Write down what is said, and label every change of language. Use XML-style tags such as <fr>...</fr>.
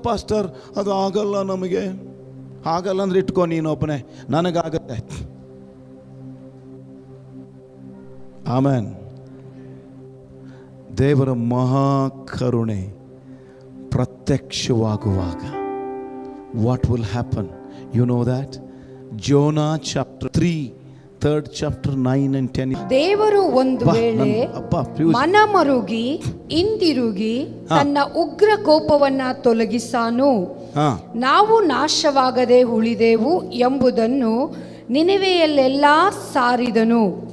<kn>Pastor ಅದು ಆಗಲ್ಲ, ನಮಗೆ ಆಗಲ್ಲ ಅಂದ್ರೆ ಇಟ್ಕೊ ನೀನೊಬ್ಬನೇ, ನನಗಾಗತ್ತೆ. ಆಮೆನ್. ದೇವರ ಮಹಾಕರುಣೆ ಪ್ರತ್ಯಕ್ಷವಾಗುವಾಗ</kn> <en>What will happen, you know that? Jonah chapter 3, 3rd chapter 9 and 10.</en> <kn>ದೇವರು ಒಂದು ವೇಳೆ ಮನಮರುಗಿ ಹಿಂದಿರುಗಿ ತನ್ನ ಉಗ್ರ ಕೋಪವನ್ನ ತೊಲಗಿಸಾನು, ನಾವು ನಾಶವಾಗದೆ ಉಳಿದೆವು ಎಂಬುದನ್ನು ನಿನೆವೆಯಲ್ಲೆಲ್ಲಾ ಸಾರಿದನು.</kn>